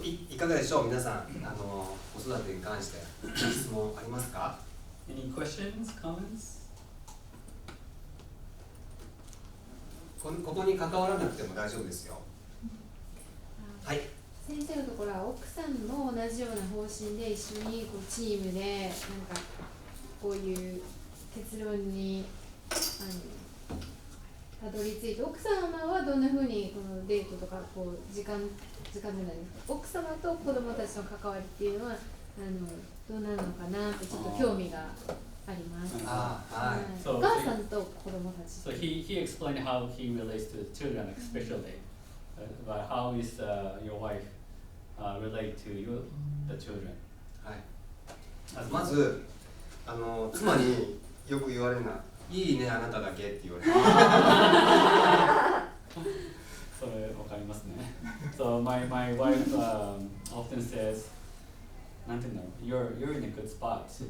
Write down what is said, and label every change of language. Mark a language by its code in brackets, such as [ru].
[ja] いかがでしょう、皆さん。子育てに関して質問ありますか？ [en] Any questions, comments? [ja] ここに関わらなくても大丈夫ですよ。はい。先生のところは奥さんも同じような方針で一緒にチームでこういう結論にたどり着いて、奥様はどんなふうにこのデートとか時間じゃないですか、奥様と子供たちの関わりっていうのはどうなるのかなってちょっと興味があります。お母さんと子供たち。 [en] So he explained how he relates to the children, especially. But how is your wife relate to the children? [ja] はい。まず妻によく言われるのは、いいねあなただけって言われる。それわかりますね。 [en] So my wife often says, [ja] なんていうの、 [en] you're in a good spot.